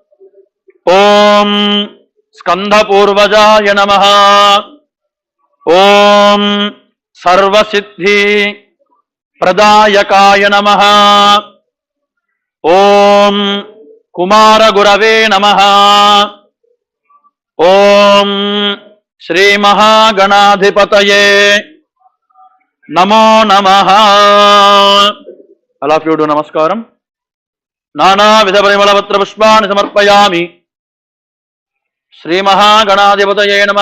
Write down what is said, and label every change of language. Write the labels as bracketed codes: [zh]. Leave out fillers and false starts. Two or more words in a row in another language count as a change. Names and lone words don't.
[sa] Om Skandapurvajaya Namaha. Om Sarvasiddhi Pradayakaya Namaha. Om Kumara Gurave Namaha. ఓం శ్రీ మహాగణాధిపతయే నమో నమః. [en] all of you do నమస్కారం. [sa] నానావిధ పరిమళపత్ర పుష్పాన్ని సమర్పయామి. శ్రీ మహాగణాధిపతయే నమః.